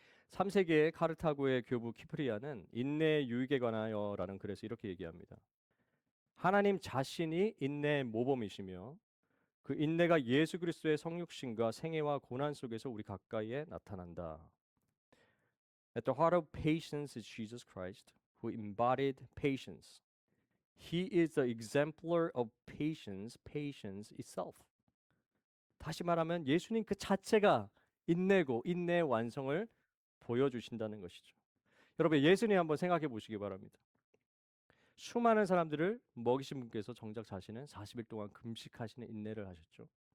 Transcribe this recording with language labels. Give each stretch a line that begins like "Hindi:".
Korean: 3세기의 카르타고의 교부 키프리아는 인내의 유익에 관하여라는 글에서 이렇게 얘기합니다. 하나님 자신이 인내의 모범이시며 그 인내가 예수 그리스도의 성육신과 생애와 고난 속에서 우리 가까이에 나타난다.
English: At the heart of patience is Jesus Christ, who embodied patience. He is the exemplar of patience, patience itself.
Korean: 다시 말하면 예수님 그 자체가 인내고 인내의 완성을 보여주신다는 것이죠. 여러분, 예수님 한번 생각해 보시기 바랍니다. 수많은 사람들을 먹이신 분께서 정작 자신은 40일 동안 금식하시는 인내를 하셨죠.